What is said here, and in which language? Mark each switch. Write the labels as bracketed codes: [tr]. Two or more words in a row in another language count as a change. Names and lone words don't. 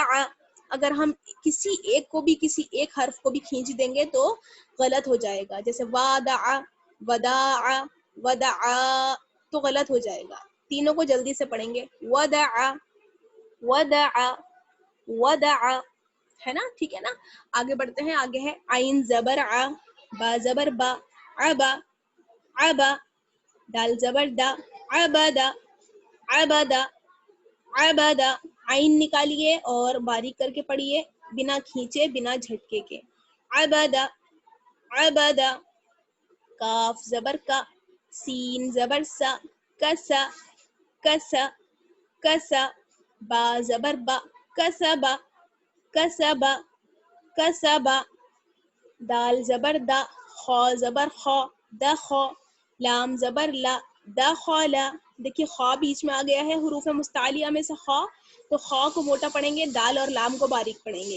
[ur] اگر ہم کسی ایک حرف کو بھی کھینچ دیں گے تو غلط ہو جائے گا. جیسے [ar] وادع, وداع, ودعا, [ur] تو غلط ہو جائے گا. تینوں کو جلدی سے پڑھیں گے. [ar] ودع ودع ودع. [ur] ہے نا. ٹھیک ہے نا. آگے بڑھتے ہیں. آگے ہے عین زبر ع, با زبر با, [ar] عبا عبا. [ur] دال زبر دا, [ar] عبدا عبدا عبدا. [ur] عین نکالیے اور باریک کر کے پڑھیے. بنا کھینچے بنا جھٹکے کے. [ar] عبدا عبدا. [ur] کاف زبر کا, سین زبر سا, [ar] کسا کسا کسا. [ur] با زبر با, [ar] کسبا کسبا کسبا. [ur] دال زبر دا, خا زبر خا, دخا. لام زبر لا, دخلا. دیکھیے خا بیچ میں آ گیا ہے حروف مستعلیہ میں سے خا, تو خا کو موٹا پڑھیں گے, دال اور لام کو باریک پڑھیں گے.